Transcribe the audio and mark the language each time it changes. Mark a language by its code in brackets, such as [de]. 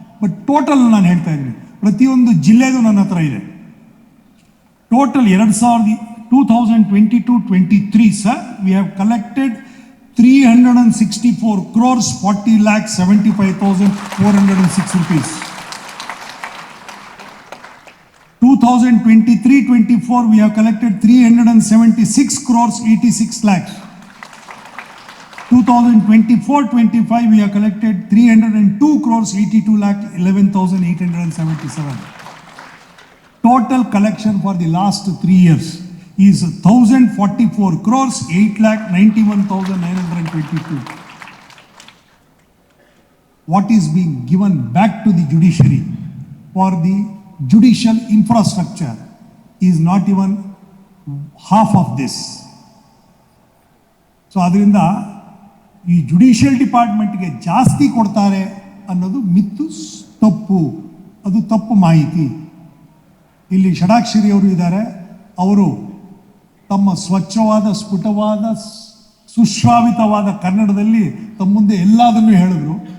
[kn] But total ನಾನು ಹೇಳ್ತಾ ಇದ್ದೀನಿ, ಪ್ರತಿಯೊಂದು ಜಿಲ್ಲೆಗೂ ನನ್ನ ಹತ್ರ ಇದೆ. [en] Total 2022-23 sir, we have collected 364 crores 40,75,406 rupees. 2023-24 we have collected 376 crores 86 lakhs. 2024-25 we have collected 302 crores 82 lakh 11,877. Total collection for the last 3 years is 1,044 crores 8 lakh 91,922. What is being given back to the judiciary for the judicial infrastructure is not even half of this. [kn] So ಅದರಿಂದ ಈ judicial ಡಿಪಾರ್ಟ್ಮೆಂಟ್ಗೆ ಜಾಸ್ತಿ ಕೊಡ್ತಾರೆ ಅನ್ನೋದು ಮಿತ್ತು, ತಪ್ಪು, ಅದು ತಪ್ಪು ಮಾಹಿತಿ. ಇಲ್ಲಿ ಷಡಾಕ್ಷರಿ ಅವರು ಇದ್ದಾರೆ, ಅವರು ತಮ್ಮ ಸ್ವಚ್ಛವಾದ, ಸ್ಫುಟವಾದ, ಸುಶ್ರಾವಿತವಾದ ಕನ್ನಡದಲ್ಲಿ ತಮ್ಮ ಮುಂದೆ ಎಲ್ಲದನ್ನೂ ಹೇಳಿದ್ರು.